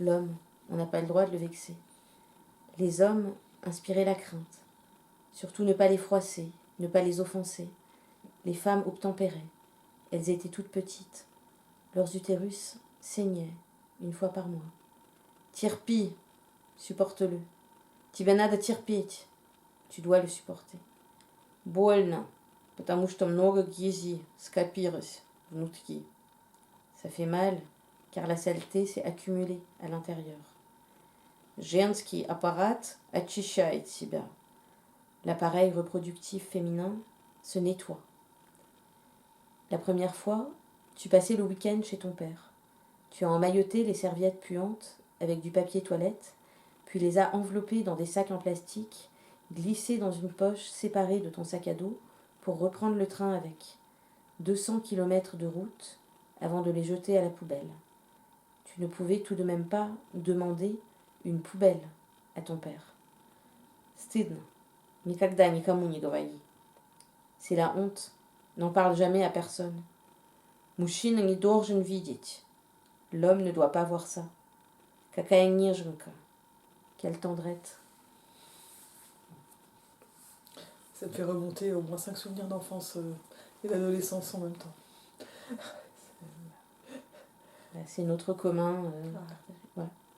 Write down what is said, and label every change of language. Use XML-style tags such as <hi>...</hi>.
<fr>L'homme, on n'a pas le droit de le vexer. Les hommes inspiraient la crainte. Surtout ne pas les froisser, ne pas les offenser. Les femmes obtempéraient. Elles étaient toutes petites. Leurs utérus saignaient une fois par mois.</fr> <ru>Tirpi,</ru> <fr>supporte-le.</fr> <ru>Тебе de терпеть.</ru> <fr>Tu dois le supporter.</fr> <ru>Больно, потому что много грязи скопилось внутри.</ru> <fr>Ça fait mal, car la saleté s'est accumulée à l'intérieur.</fr> <ru>Женский аппарат очищает себя.</ru> <fr>L'appareil reproductif féminin se nettoie. La première fois, tu passais le week-end chez ton père. Tu as emmailloté les serviettes puantes avec du papier toilette, puis les as enveloppées dans des sacs en plastique, glissées dans une poche séparée de ton sac à dos pour reprendre le train avec. 200 kilomètres de route avant de les jeter à la poubelle. Tu ne pouvais tout de même pas demander une poubelle à ton père.</fr> <ru>Stidno. Никогда никому не говори.</ru> <fr>C'est la honte. N'en parle jamais à personne.</fr> <ru>Мужчина не должен видеть.</ru> <fr>L'homme ne doit pas voir ça.</fr> <ru>Какая неженка.</ru> <fr>Quelle tendrette. Ça me fait remonter au moins 5 souvenirs d'enfance et d'adolescence en même temps. C'est notre commun. Voilà.</fr>